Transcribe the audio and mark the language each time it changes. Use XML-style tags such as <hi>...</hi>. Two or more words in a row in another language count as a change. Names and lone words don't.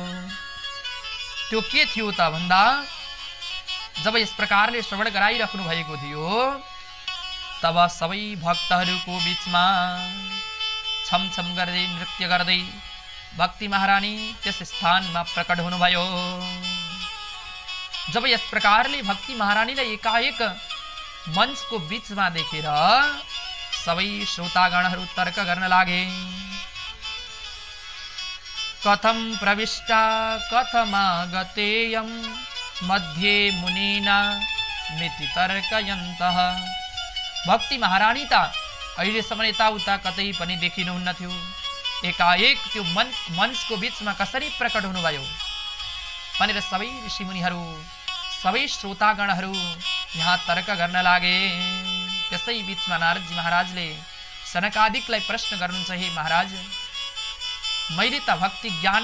<ne>त्यो के थियो त भन्दा जब यस प्रकारले श्रवण गराइराख्नु भएको थियो तब सबै भक्तहरूको बीचमा छमछम गर्दै नृत्य गर्दै भक्ति महारानी त्यस स्थानमा प्रकट हुनुभयो। जब यस प्रकारले भक्ति महारानीलाई एकाएक मञ्चको बीचमा देखेर सबै श्रोतागणहरू तर्क गर्न लागे।</ne> <sa>कथं प्रविष्टा कथमागतेयं मध्ये मुनिना मिति तर्कयन्तः।</sa> <ne>भक्ति महारानी ता अहिलेसम्म यताउता कतै पनि देखिनुहुन्न थियो। एकाएक त्यो मञ्चको बीचमा कसरी प्रकट हुनुभयो भनेर सबै ऋषिमुनिहरू सबै श्रोतागणहरू यहाँ तर्क गर्न लागे। त्यसै बीचमा नारदजी महाराजले सनकादिकलाई प्रश्न गर्नुहुन्छ, हे महाराज, मैले त भक्ति ज्ञान</ne>